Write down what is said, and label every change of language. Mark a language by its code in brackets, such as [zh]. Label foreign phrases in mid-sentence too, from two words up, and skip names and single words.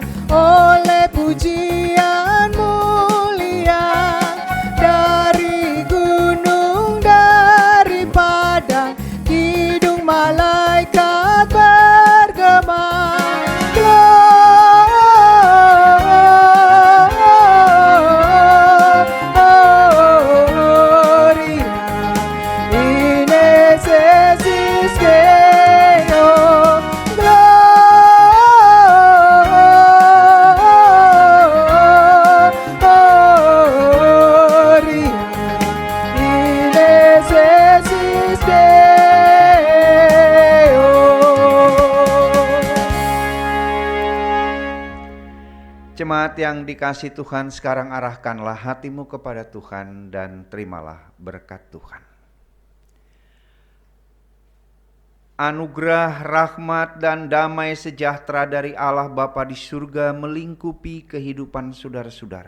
[id] oleh pujian mulia dari gunung, dari padang, kidung malaikat bergema. [la] Gloria in excelsis Deo. Gloria in excelsis Deo. [id] Jemaat yang dikasih Tuhan, sekarang arahkanlah hatimu kepada Tuhan dan terimalah berkat Tuhan. Anugerah, rahmat, dan damai sejahtera dari Allah Bapa di surga melingkupi kehidupan saudara-saudara.